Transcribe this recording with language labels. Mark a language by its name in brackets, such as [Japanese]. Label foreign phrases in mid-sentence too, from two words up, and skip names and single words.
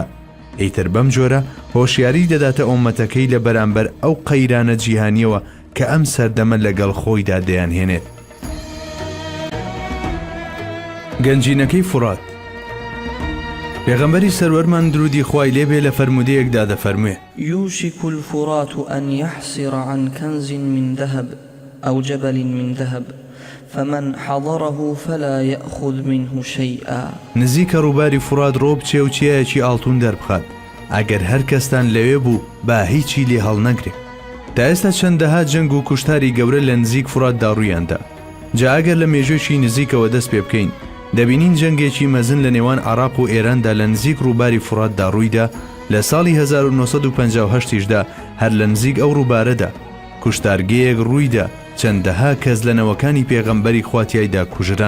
[Central Kurdish] ئیتر بەم جۆرە هۆشیاری دەداتە ئومەتەکەی لە بەرامبەر ئەو قەیرانە جیهانیەوە کە ئەم سەردەمە لەگەڵ خۆیدا دەیانهێنێت. گەنجینەکەی فورات. پێغەمبەری سەروەرمان درودی خوای لێبێ لە فەرمودەیەکدا دەفەرموێ: [Arabic] يوشك الفرات أن يحصر عن كنز من ذهب أو جبل من ذهب فمن حضره فلا يأخذ منه شيئا. [Central Kurdish] نزیکە ڕووباری فورات ڕۆ بچێ و چیایەکی ئاڵتون دەربخات، ئەگەر هەر کەستان لەوێ بوو با هیچی لێ هەڵنەگرێ. تا ئێستا چەندەها جەنگ و کوشتاری گەورە لە نزیک فوراتدا ڕوویاندا. جا ئەگەر لە مێژوێکی نزیکەوە دەست پێ بکەین دەبینین جەنگێکی مەزن لە نێوان عێراق و ئێراندا لە نزیک ڕووباری فوراتدا ڕوویدا لە ساڵی 1958دا هەر لە نزیک ئەو ڕووبارەدا کوشتارگەیەک ڕوویدا چەندەها کەس لە نەوەکانی پێغەمبەری خواتیایدا کوژران.